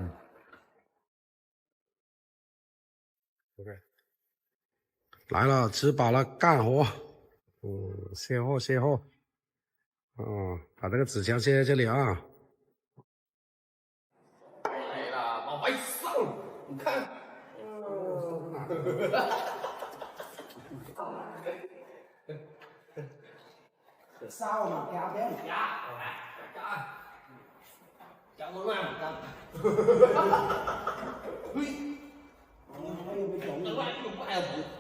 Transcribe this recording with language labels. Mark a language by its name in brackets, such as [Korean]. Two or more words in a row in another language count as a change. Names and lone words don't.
[Chinese] OK。来了，吃饱了干活。卸货。把这个纸箱卸在这里啊。你看， [Vietnamese] sao mà kéo thế một cháu muốn làm một cặp. Nó lại cũng phải là